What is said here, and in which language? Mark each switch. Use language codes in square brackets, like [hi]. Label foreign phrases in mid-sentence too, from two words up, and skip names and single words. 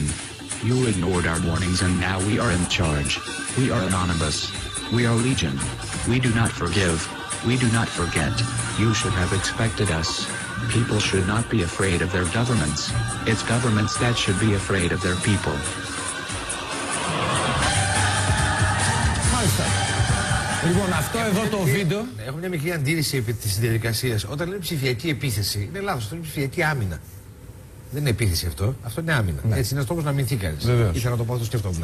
[en] You ignored our warnings, and now we are in charge. We are anonymous. We are legion. We do not forgive. We do not forget. You should have expected us. People should not be afraid of their governments. It's governments that should be afraid of their people. [el] Λοιπόν, αυτό εδώ το βίντεο. Έχω μια μικρή αντίρρηση επί της διαδικασίας. Όταν λέμε ψηφιακή επίθεση, είναι λάθος. Αυτό είναι ψηφιακή άμυνα. Δεν είναι επίθεση αυτό. Αυτό είναι άμυνα. Ναι. Έτσι είναι ένας τρόπος να αμυνθεί κανείς. Ήθελα να το πω, αυτό σκεφτόμουν.